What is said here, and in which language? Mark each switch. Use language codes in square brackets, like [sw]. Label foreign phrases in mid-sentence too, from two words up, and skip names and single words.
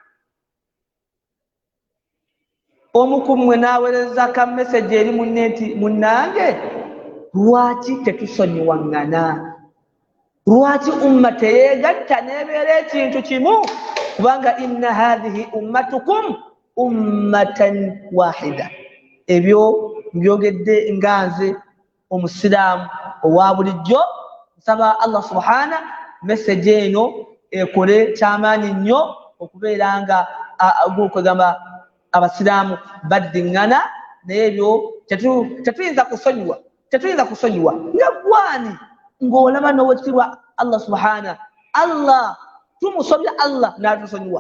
[lg] Omu ku mmwe n'aweereza ka message eri munne nti munnange, lwaki tetusonyiwaŋŋana? Lwaki umma teyeegatta n'ebeera ekintu kimu? [ar] Kubanga إن هذه أمتكم أمة واحدة. [lg] Ebyo mbyogedde nganze omusiraamu owa bulijjo. Nsaba [ar] الله سبحانه [lg] message eno ekole kyamaanyi nnyo okubeera nga kwegamba abasiraamu baddiŋŋana, naye ebyo tetuyinza kusonyiwa nga gwani ng'olaba n'owekitiibwa [ar] الله سبحانه, [lg] Allah tumusobya Allah n'atusonyiwa.